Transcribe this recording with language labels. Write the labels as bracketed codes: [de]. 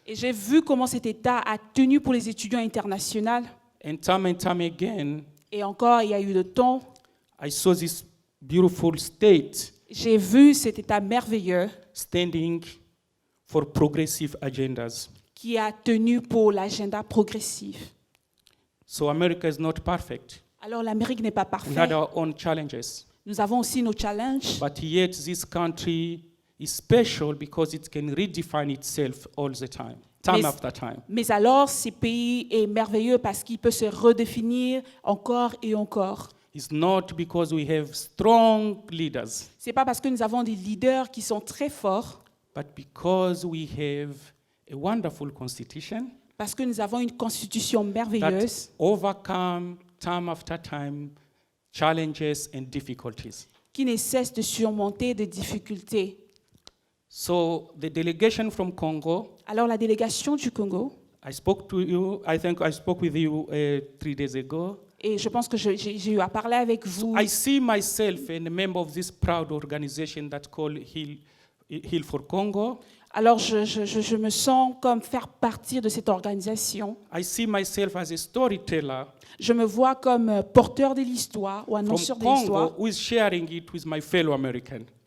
[fr] Et j'ai vu comment cet État a tenu pour les étudiants internationaux. [en] and time again, [fr] Et encore, il y a eu le temps. [en] I saw this beautiful state [fr] J'ai vu cet État merveilleux [en] standing for progressive agendas. [fr] qui a tenu pour l'agenda progressif. [en] So America is not perfect. [fr] Alors l'Amérique n'est pas [en] We had [fr] parfaite. [en] our own challenges. [fr] Nous avons aussi nos challenges. [en] But yet this country is special because it can redefine itself all the time [fr] Mais- [en] after time. [fr] Mais alors, ce pays est merveilleux parce qu'il peut se redéfinir encore et encore. [en] It's not because we have strong leaders, [fr] Ce n'est pas parce que nous avons des leaders qui sont très forts, [en] but because we have a wonderful constitution [fr] parce que nous avons une constitution [en] that [fr] merveilleuse [en] overcome time after time challenges and difficulties. [fr] qui ne cesse de surmonter des difficultés. [en] So the delegation from Congo, [fr] Alors la délégation du Congo, [en] I spoke to you, I think I spoke with you 3 days ago. [fr] et je pense que j'ai eu à parler avec vous. [en] I see myself a member of this proud organization that called Heal for Congo. [fr] Alors je me sens comme faire partie de cette organisation. [en] I see myself as a storyteller [fr] Je me vois comme porteur de l'histoire ou [en] from [fr] annonceur de [en] Congo [fr] l'histoire. [en] who is sharing it with my fellow American.